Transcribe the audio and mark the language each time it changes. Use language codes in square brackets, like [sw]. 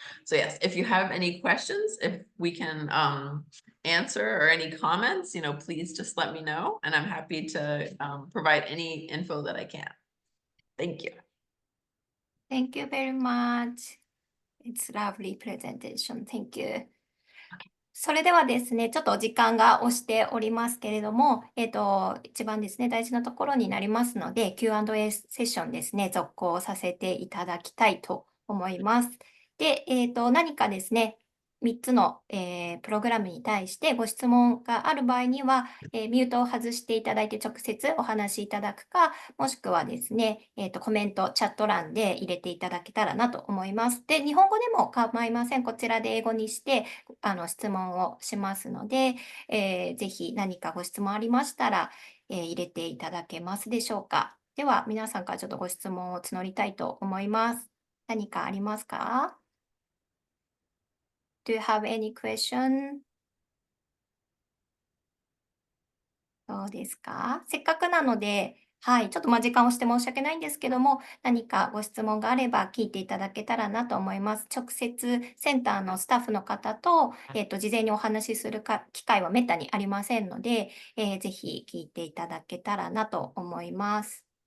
[en] So yes, if you have any questions, if we can answer or any comments, you know, please just let me know. And I'm happy to provide any info that I can. Thank you. Thank you very much. It's lovely presentation. Thank you. [ja] それではですね、ちょっとお時間が押しておりますけれども、一番ですね、大事なところになりますので、Q&A セッションですね、続行させていただきたいと思います。で、何かですね、3つの、プログラムに対してご質問がある場合には、ミュートを外していただいて直接お話しいただくか、もしくはですね、コメント、チャット欄で入れていただけたらなと思います。で、日本語でも構いません。こちらで英語にして質問をしますので、ぜひ何かご質問ありましたら、入れていただけますでしょうか。では、皆さんからちょっとご質問を募りたいと思います。何かありますか？ [en] Do you have any question? [ja] どうですか？せっかくなので、はい、ちょっと時間をして申し訳ないんですけども、何かご質問があれば聞いていただけたらなと思います。直接センターのスタッフの方と、事前にお話しする機会はめったにありませんので、ぜひ聞いていただけたらなと思います。